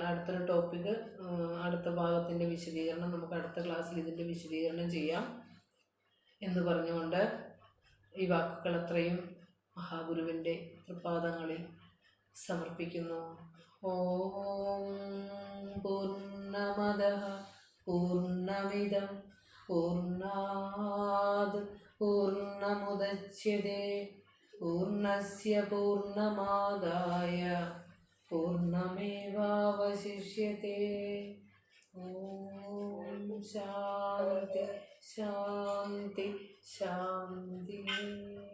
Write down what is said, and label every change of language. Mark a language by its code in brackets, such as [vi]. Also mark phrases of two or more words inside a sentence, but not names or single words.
[ml] അടുത്തൊരു ടോപ്പിക്ക്, അടുത്ത ഭാഗത്തിൻ്റെ വിശദീകരണം നമുക്ക് അടുത്ത ക്ലാസ്സിൽ ഇതിൻ്റെ വിശദീകരണം ചെയ്യാം എന്ന് പറഞ്ഞുകൊണ്ട് ഈ വാക്കുകൾ അത്രയും മഹാഗുരുവിൻ്റെ തൃപാദങ്ങളിൽ സമർപ്പിക്കുന്നു. [sa] ॐ पूर्णमदः पूर्णमिदं पूर्णात् पूर्णमुदच्यते पूर्णस्य पूर्णमादाय पूर्णमेवावशिष्यते. ॐ शान्ति शान्ति शान्ति.